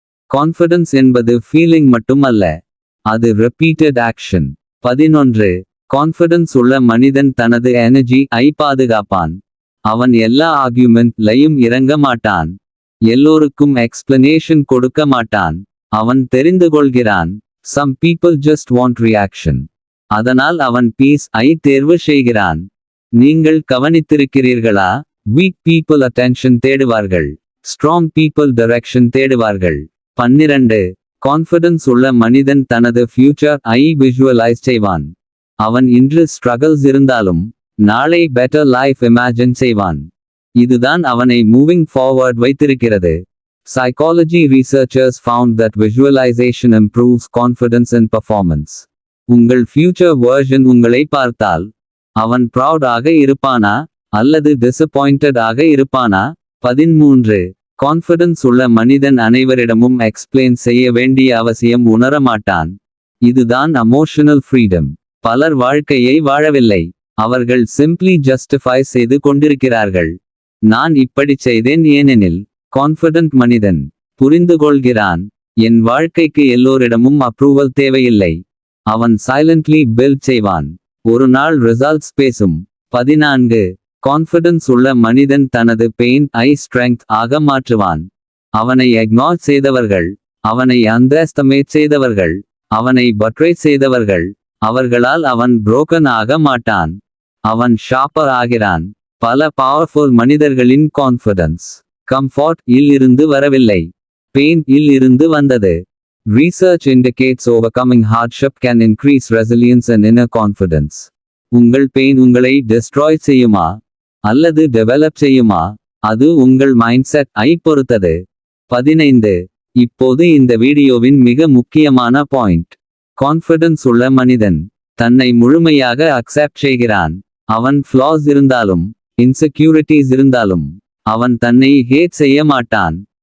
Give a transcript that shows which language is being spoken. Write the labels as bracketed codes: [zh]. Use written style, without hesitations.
[ta] Confidence என்பது feeling மட்டும் அல்ல, அது [en] repeated action. [ta] 11. கான்ஃபிடன்ஸ் உள்ள மனிதன் தனது எனர்ஜி ஐ பாதுகாப்பான். அவன் எல்லா ஆர்கியூமெண்ட் லையும் இறங்க மாட்டான், எல்லோருக்கும் எக்ஸ்பிளனேஷன் கொடுக்க மாட்டான். அவன் தெரிந்து கொள்கிறான், [en] some people just want reaction. [ta] அதனால் அவன் பீஸ் ஐ தேர்வு செய்கிறான். நீங்கள் கவனித்திருக்கிறீர்களா? Week people attention தேடுவார்கள், strong people direction தேடுவார்கள். 12. Confidence உள்ள மனிதன் தனது ஃபியூச்சர் ஐ விஷுவலைஸ் செய்வான். அவன் இன்று ஸ்ட்ரகிள்ஸ் இருந்தாலும் நாளை பெட்டர் லைஃப் இமேஜின் செய்வான். இதுதான் அவனை மூவிங் ஃபார்வர்ட் வைத்திருக்கிறது. [en] Psychology researchers found that visualization improves confidence and performance. [ta] உங்கள் ஃபியூச்சர் வெர்ஷன் உங்களை பார்த்தால் அவன் ப்ரவுட் ஆக இருப்பானா அல்லது டிசப்பாயிண்டட் ஆக இருப்பானா? 13. கான்ஃபிடன்ஸ் உள்ள மனிதன் அனைவரிடமும் எக்ஸ்பிளைன் செய்ய வேண்டிய அவசியம் உணரமாட்டான். இதுதான் எமோஷனல் ஃப்ரீடம். பலர் வாழ்க்கையை வாழவில்லை, அவர்கள் சிம்பிளி ஜஸ்டிஃபை செய்து கொண்டிருக்கிறார்கள். நான் இப்படி செய்தேன் ஏனெனில். கான்ஃபிடன்ட் மனிதன் புரிந்து கொள்கிறான், என் வாழ்க்கைக்கு எல்லோரிடமும் அப்ரூவல் தேவையில்லை. அவன் சைலண்ட்லி பில்ட் செய்வான், ஒரு நாள் ரிசல்ட்ஸ் பேசும். 14. கான்ஃபிடன்ஸ் உள்ள மனிதன் தனது பெயின் ஐ ஸ்ட்ரெங்த் ஆக மாற்றுவான். அவனை இக்னோர் செய்தவர்கள், அவனை அண்டர்எஸ்டிமேட் செய்தவர்கள், அவனை பட்ரே செய்தவர்கள், அவர்களால் அவன் புரோக்கன் ஆக மாட்டான், அவன் ஷாப்பர் ஆகிறான். பல பவர்ஃபுல் மனிதர்களின் கான்ஃபிடன்ஸ் கம்ஃபர்ட் இல் இருந்து வரவில்லை, பெயின் இல் இருந்து வந்தது. [en] Research indicates overcoming hardship can increase resilience and inner confidence. [ta] உங்கள் பெயின் உங்களை டிஸ்ட்ராய் செய்யுமா அல்லது டெவலப் செய்யுமா? அது உங்கள் மைண்ட்செட் ஐ பொறுத்தது. 15. இப்போது இந்த வீடியோவின் மிக முக்கியமான பாயிண்ட். கான்ஃபிடன்ஸ் உள்ள மனிதன் தன்னை முழுமையாக அக்செப்ட் செய்கிறான். அவன் ஃப்ளாஸ் இருந்தாலும் இன்செக்யூரிட்டிஸ் இருந்தாலும் அவன் தன்னை ஹேட் செய்ய மாட்டான்.